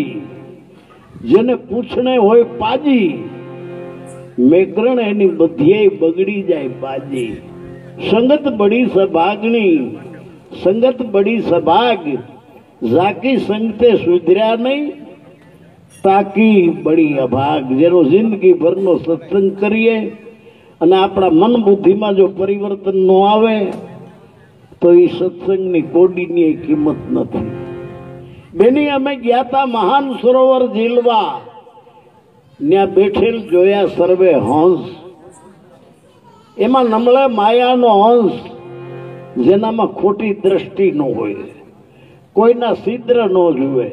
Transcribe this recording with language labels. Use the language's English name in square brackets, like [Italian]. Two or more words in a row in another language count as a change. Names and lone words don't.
[Gujarati] જેને પૂછને હોય પાજી, મેકરણ એની બધિયે બગડી જાય બાજી। [Hindi] संगत बड़ी सभागनी, संगत बड़ी सभाग। जाकी संगते सुधर्या नहीं, ताकी बड़ी अभाग। [Gujarati] જેનો જિંદગી ભરનો સત્સંગ કરીએ અને આપણા મન બુદ્ધિમાં જો પરિવર્તન ન આવે તો એ સત્સંગની કોડીની કિંમત નથી. બેની અમે ગયા હતા મહાન સરોવર ઝીલવા, ત્યાં બેઠેલ જોયા સર્વે હંસ. એમાં નમળે માયાનો હંસ, જેનામાં ખોટી દ્રષ્ટિ ન હોય, કોઈના છિદ્ર ન જુએ.